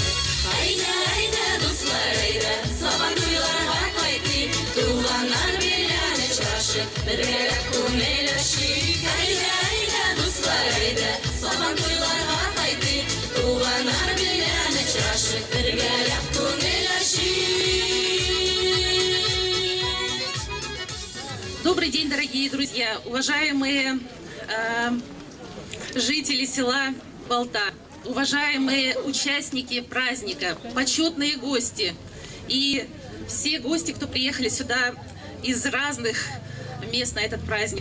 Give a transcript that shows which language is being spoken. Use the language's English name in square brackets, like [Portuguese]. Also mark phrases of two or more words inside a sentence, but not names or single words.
[Tatar] Әйдә, дуслар, әйдә, сабантуйларга кайтыйк, туганнар белән очрашып, бергәләп күңелләшик. Әйдә, дуслар, әйдә, сабантуйларга кайтыйк, туганнар белән очрашып, бергәләп күңелләшик. [Russian] Добрый день, дорогие друзья, уважаемые жители села Балта, уважаемые участники праздника, почетные гости и все гости, кто приехали сюда из разных мест на этот праздник.